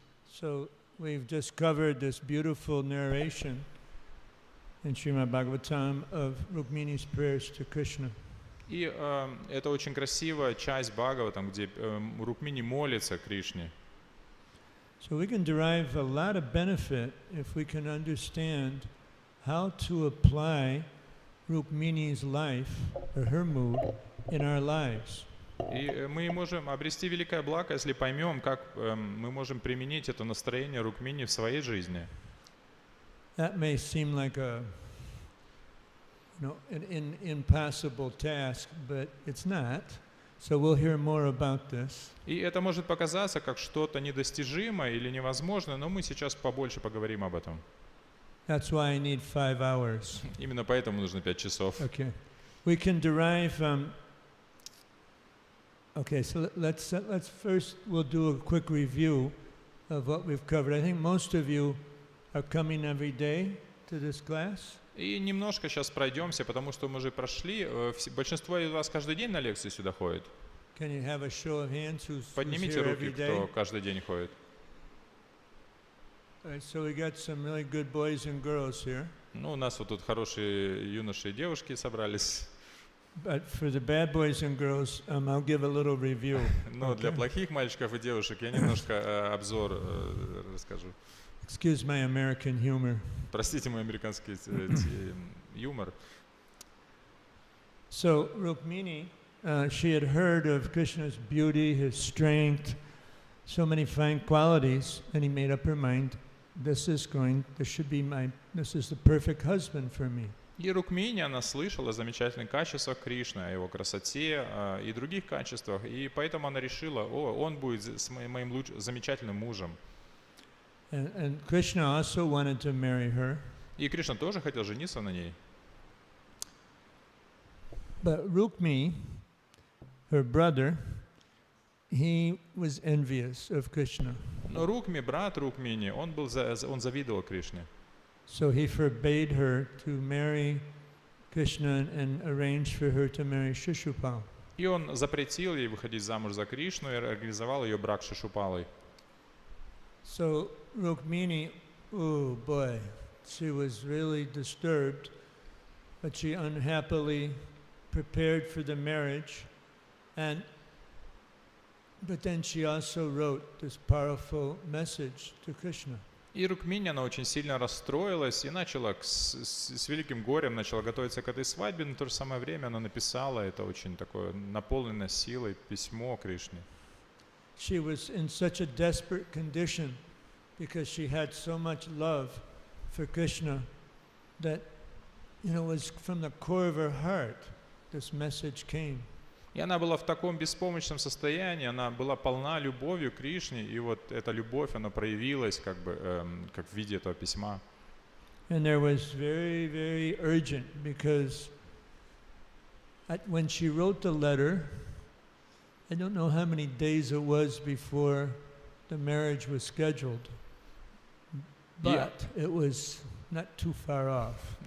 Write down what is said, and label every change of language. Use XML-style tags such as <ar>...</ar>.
<en>So we've just covered this beautiful narration in Srimad Bhagavatam of Rukmini's prayers to Krishna.</en> <ru>И это очень красивая часть Бхагаватам, где Рукмини молится Кришне.</ru> <en>So we can derive a lot of benefit if we can understand how to apply Rukmini's life or her mood in our lives.</en> <ru>И мы можем обрести великое благо, если поймем, как мы можем применить это настроение Рукмини в своей жизни.</ru> <en>that may seem like a, an impossible task, but it's not. So we'll hear more about this.</en> <ru>И это может показаться как что-то недостижимое или невозможное, но мы сейчас побольше поговорим об этом.</ru> <en>That's why I need 5 hours.</en> <ru>Именно поэтому нужно 5 часов.</ru> <en>Okay. We can derive. Okay, so let's first we'll do a quick review of what we've covered. I think most of you are coming every day to this class.</en> <ru>И немножко сейчас пройдемся, потому что мы уже прошли. Большинство из вас каждый день на лекции сюда ходит.</ru> <en>Can you have a show of hands who's</en> <ru>Поднимите</ru> <en>here</en> <ru>руки,</ru> <en>every day?</en> <ru>кто каждый день ходит.</ru> <en>All right, so we got some really good boys and girls here.</en> <ru>Ну, у нас вот тут хорошие юноши и девушки собрались.</ru> <en>But for the bad boys and girls, I'll give a little review.</en> <ru>Но для плохих мальчиков и девушек я немножко обзор расскажу.</ru> <en>Excuse my American humor.</en> <ru>Простите мой американский юмор.</ru> <en>So Rukmini, she had heard of Krishna's beauty, his strength, so many fine qualities, and he made up her mind, this is the perfect husband for me.</en> <ru>И Рукмини, она слышала о замечательных качествах Кришны, о его красоте и других качествах, и поэтому она решила, он будет моим замечательным мужем.</ru> <en>And Krishna also wanted to marry her.</en> <ru>И Кришна тоже хотел жениться на ней.</ru> <en>But Rukmi, her brother, he was envious of Krishna.</en> <ru>Но Рукми, брат Рукмини, он завидовал Кришне.</ru> <en>So he forbade her to marry Krishna and arranged for her to marry Shishupal.</en> <ru>И он запретил ей выходить замуж за Кришну и организовал ее брак с Шишупалой.</ru> <en>So Rukmini, oh boy, she was really disturbed, but she unhappily prepared for the marriage, but then she also wrote this powerful message to Krishna.</en> <ru>И Рукмини, она очень сильно расстроилась и начала с великим горем начала готовиться к этой свадьбе, но в то же самое время она написала это очень такое наполненное силой письмо Кришне.</ru> <en>She was in such a desperate condition because she had so much love for Krishna that, it was from the core of her heart this message came.</en> <ru>И она была в таком беспомощном состоянии, она была полна любовью к Кришне, и вот эта любовь, она проявилась как в виде этого письма.</ru> <en>And there was very, very urgent because when she wrote the letter, I don't know how many days it was before the marriage was scheduled, but it was not too far off.</en>